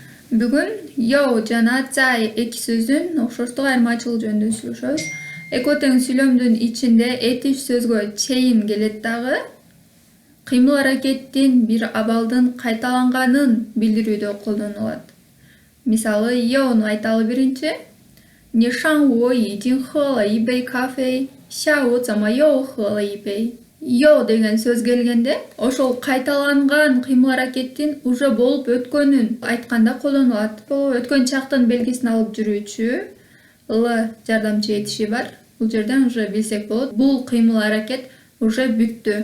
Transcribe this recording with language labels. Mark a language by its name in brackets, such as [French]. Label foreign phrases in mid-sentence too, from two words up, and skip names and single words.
[Kyrgyz] Бүгүн yo жана цай эки сөздүн окшоштук айырмачылыгы жөнүндө сүйлөшөбүз. Эки тең сүйлөмдүн ичинде этиш сөзгө чейин келет дагы. Кыймыл аракеттин бир абалдын кайталанганын билдирүүдө колдонулат. Мисалы, yo'ну айталы биринчи. [Chinese] 你上午已经喝了一杯咖啡，下午怎么又喝了一杯? [Kyrgyz] Yo деген сөз келгенде, ошол кайталанган кыймыл аракеттин уже болуп өткөнүн айтканда колдонулат. Бул өткөн чактын белгисин алып жүрүүчү л жардамчы этиши бар. Бул жерден уже билсек болот. Бул кыймыл аракет уже бүттү.